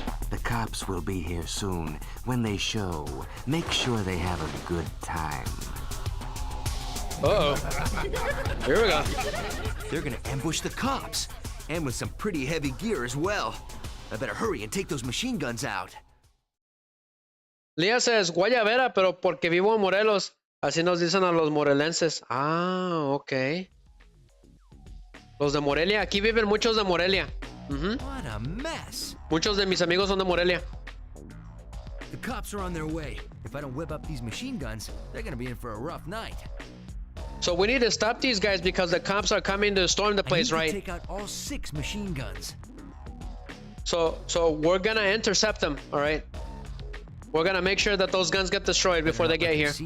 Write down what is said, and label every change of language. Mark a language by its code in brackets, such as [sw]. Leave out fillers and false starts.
[en] The cops will be here soon. When they show, make sure they have a good time. Uh-oh. Here we go. They're gonna ambush the cops. And with some pretty heavy gear as well. I better hurry and take those machine guns out. Lía says [es] guayabera, pero porque vivo en Morelos. Así nos dicen a los morelenses. Ah, ok. Los de Morelia. Aquí viven muchos de Morelia. [en] What a mess. [es] Muchos de mis amigos son de Morelia. [en] The cops are on their way. If I don't whip up these machine guns, they're gonna be in for a rough night. So we need to stop these guys because the cops are coming to storm the place, right? Take out all 6 machine guns. So we're gonna intercept them, all right? We're gonna make sure that those guns get destroyed before they get here.